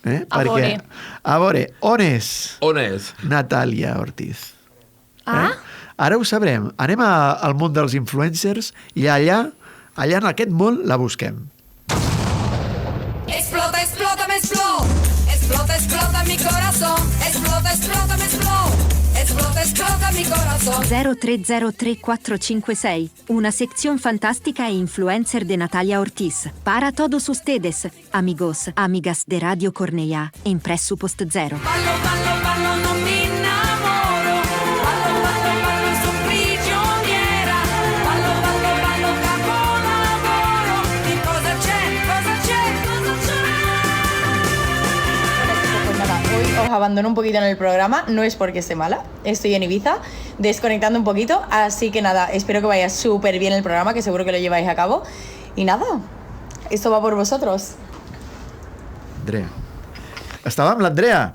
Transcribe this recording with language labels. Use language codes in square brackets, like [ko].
[ca] A veure, on és Natàlia Ortiz? Ara ho sabrem. Anem al món dels influencers i allà en aquest món la busquem. [es] Explota, explota, me explota. Explota, explota mi corazón. Explota, explota, me explota. Explota, explota mi corazón. 0303456. Una sección fantástica e influencer de Natalia Ortiz. Para todos ustedes, amigos, amigas de Radio Cornellà, en Pressupost Zero. [it] Ballo, ballo, ballo, non mi innamoro. Ballo, ballo, ballo, sono prigioniera. Ballo, ballo, ballo, capolavoro. Di cosa c'è, cosa c'è, cosa c'è. [es] Pues nada, hoy os abandono un poquito en el programa. No es porque esté mala, estoy en Ibiza, desconectando un poquito. Así que nada, espero que vaya súper bien el programa, que seguro que lo lleváis a cabo. Y nada, esto va por vosotros. [ca] Andrea. Estava amb l'Andrea.